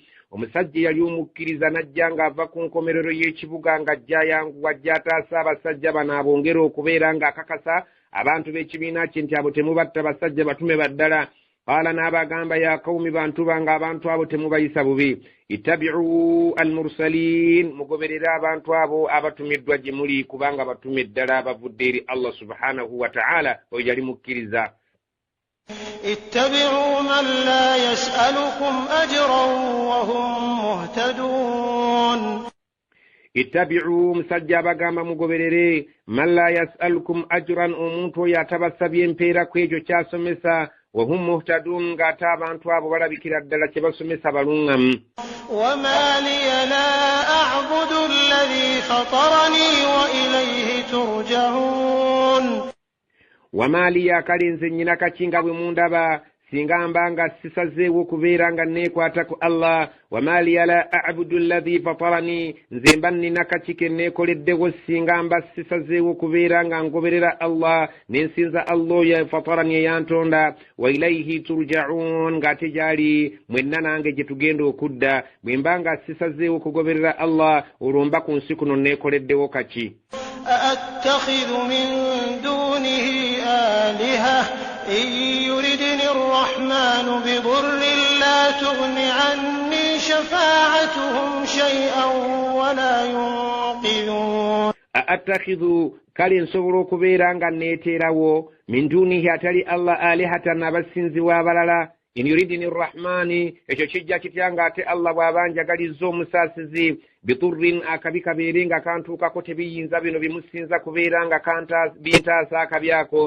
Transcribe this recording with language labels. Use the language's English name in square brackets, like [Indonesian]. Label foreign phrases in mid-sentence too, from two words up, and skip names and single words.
[Ganda] omusajja yali omukkiriza n'ajja ng'ava ku nkomerero y'ekibuga ng'ajja ayanguwa ajja ataasa abasajja bano abongera okubeera ng'akakasa abantu b'ekibiina kye nti abo temubatta basajja batume baddala. qaala n'abagamba [Arabic] يا قوم [Ganda] bantu bange abantu abo temubayisa bubi [Arabic] اتبعوا المرسلين [Ganda] mugoberere abantu abo abatumiddwa gye muli kubanga batume ddala abavudde eri Allah [Arabic] سبحانه وتعالى [Ganda] oyo yali mukkiriza. [Arabic] اتبعوا من لا يسألكم أجرا وهم مهتدون. اتبعوا مسجى [Ganda] bagamba mugoberere [Arabic] من لا يسألكم أجرا [Ganda] omuntu oyo atabasabye empeera ku ekyo ky'asomesa [Arabic] وهم مهتدون [Ganda] ng'ate abantu abo balabikira ddala kye basomesa balungamu. [Arabic] وما لي لا أعبد الذي فطرني وإليه ترجعون. وما لي [Ganda] kale nze nnyina kakinga bwe mundaba singa mbanga sisazeewo kubeera nga neekwata ku Allah. [Arabic] وما لي لا أعبد الذي فطرني, [Ganda] nze mba nnina kakike neekoleddewo singa mba sisazeewo kubeera nga ngoberera Allah nensinza Allah ya fatarani eyantonda. [Arabic] وإليه ترجعون, [Ganda] ng'ate gyali mwenna nange gye tugenda okudda. bwe mba nga sisazeewo kugoberera Allah olwo mba ku nsi kuno neekoleddewo kaki. [Arabic] أأتخذ من دونه آلهة إن يردني الرحمن بضر لا تغن عني شفاعتهم شيئا ولا ينقذون. أأتخذ [Ganda] kale nsobola okubeera nga neeteerawo [Arabic] من دونه [Ganda] atali Allah alihatan abasinzi abalala. [Arabic] إن يردني الرحمن, [Ganda] ekyo kijja kitya ng'ate Allah bw'abanjagalizza omusaasizi. biturrin, akabi kabeere nga kantuukako tebiyinza bino bimusinza kubeera nga bintaasa akabi ako.